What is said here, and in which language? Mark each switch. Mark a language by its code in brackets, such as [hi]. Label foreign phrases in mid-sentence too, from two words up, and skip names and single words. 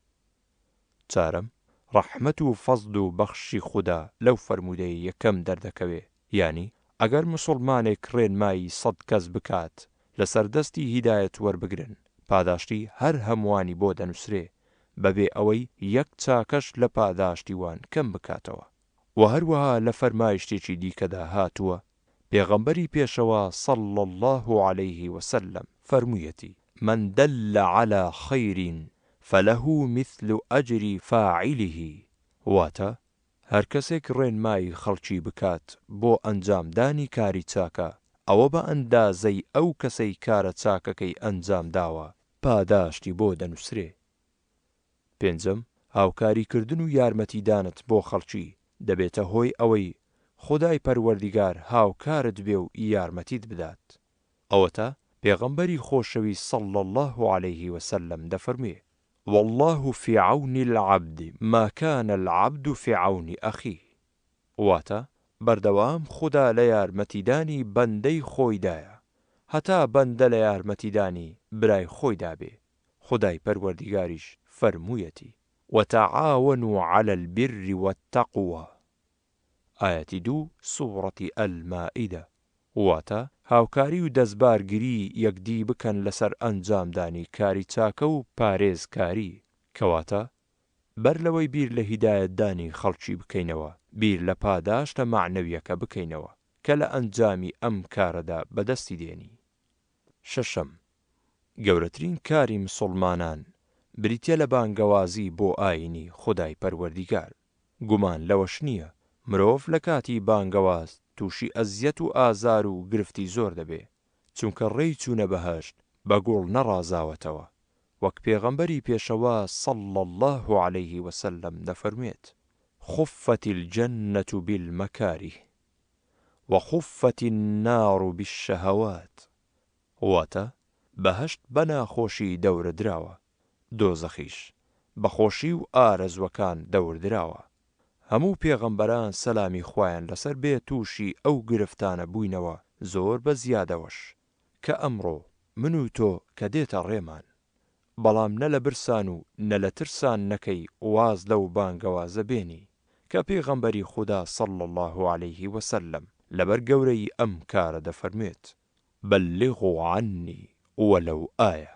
[ckb] چارەم، ڕەحمەت و فەزل و بەخشی خوددا لەو فەرمودەی یەکەم دەردەکەوێ، یعنی ئەگەر مسڵمانێک ڕێنمایی 100 کەس بکات لەسەر دەستی هیدایەت وەربگرن پاداشتی هەر هەمووانی بۆ دەنووسرێ بەبێ ئەوەی یەک چاکەش لە پاداشتی وان کەم بکاتەوە. و هەروەها لە فەرمایشتێکی دیکەدا هاتووە پێغەمبەری پێشەوە [ar] صلی الله عليه وسلم [ckb] فەرموویەتی [ar] من دل على خير فله مثل أجر فاعله. [ckb] واتە هەر کەسێک ڕێنمایی خەڵکی بکات بۆ ئەنجامدانی کاری چاکە ئەوە بە ئەندازەی ئەو کەسەی کارە چاکەکەی ئەنجام داوە پاداشتی بۆ دەنووسرێ. پێنجەم، هاوکاریکردن و یارمەتیدانت بۆ خەڵکی دەبێتە هۆی ئەوەی خودای پەروەردیگار هاوکارت بێ و یارمەتیت بدات. ئەوەتە پێغەمبەری خۆشەوی [ar] صلی الله عليه وسلم [ckb] دەفەرموێ [ar] والله في عون العبد ما كان العبد في عون أخيه. [ckb] واتە بەردەوام خوددا لە یارمەتیدانی بەندەی خۆیدایە هەتا بەندە لە یارمەتیدانی برای خۆیدا بێ. خودای پەروەردیگاریش فەرموویەتی [ar] وتعاونوا على البر والتقوى. آية 2 سورة المائدة. [ckb] واتە هاوکاری و دەستبارگری یەکدی بکەن لەسەر ئەنجامدانی کاری چاکە و پارێزکاری کەواتە بەر لەوەی بیر لە هیدایەتدانی خەڵکی بکەینەوە، بیر لە پاداشتە معنەویەکە بکەینەوە کە لە ئەنجامی ئەم کارەدا بەدەستی دێنی. شەشەم، گەورەترین کاری مسڵمانان بریتیە لە بانگەوازی بۆ ئاینی خودای پەروەردیگار. گومان لەوەش نییە مرۆڤ لە کاتی بانگەواز تووشی ئەزیەت و ئازار و گرفتی زۆر دەبێ، چونکە ڕێی چوونە بەهەشت بە گوڵ نەڕازاوەتەوە، وەک پێغەمبەری پێشەوا [ar] صەڵی الله عەلەیه وسەلەم [ckb] دەفەرموێت: [ar] خفت الجنة بالمەکاریه وخفت النار بالشەهەوات. [ckb] واتە بەهەشت بە ناخۆشی دەورەدراوە، دۆزەخیش بە خۆشی و ئارەزوەکان دەوردراوە. هەموو پێغەمبەران سەلامی خوایان لەسەر بێ تووشی ئەو گرفتانە بووینەوە، زۆر بە زیادەوەش، کە ئەمڕۆ من و تۆ کە دێتە ڕێمان، بەڵام نە لە برسان و نە لە ترسان نەکەی واز لەو بانگەوازە بێنی کە پێغەمبەری خودا [ar] صەڵی الله عەلەیه وسەلەم [ckb] لەبەر گەورەی ئەم کارە دەفەرموێت: [ar] بەلغوا عنی وەلەو ئایە.